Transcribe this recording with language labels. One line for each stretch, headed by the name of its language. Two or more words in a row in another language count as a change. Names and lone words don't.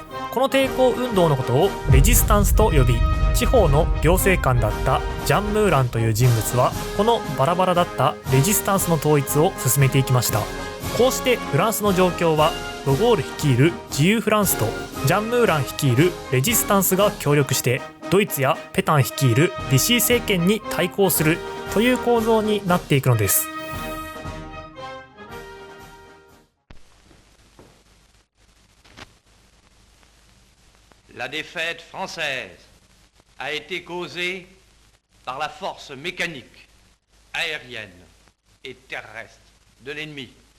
Japanese: この抵抗運動のことをレジスタンスと呼び、地方の行政官だったジャン・ムーランという人物はこのバラバラだったレジスタンスの統一を進めていきました。こうしてフランスの状況はド・ゴール率いる自由フランスとジャン・ムーラン率いるレジスタンスが協力してドイツやペタン率いるビシー政権に対抗するという構造になっていくのです。
French: La défaite française a été causée par la force mécanique, aérienne et terrestre de l'ennemi.